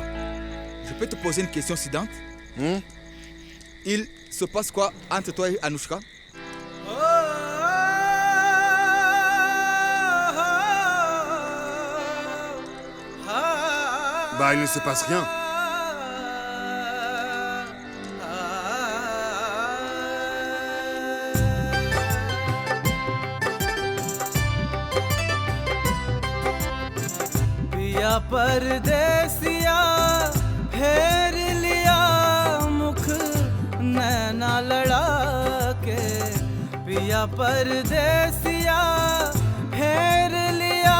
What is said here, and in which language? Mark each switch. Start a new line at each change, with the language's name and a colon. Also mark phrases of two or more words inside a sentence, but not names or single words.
French: Je peux te poser une question, Sidante? Il se passe quoi entre toi et Anushka? Bah, il ne se passe rien.
Hindi: पिया परदेसिया फेर लिया मुख नैना लड़ा के पिया परदेसिया फेर लिया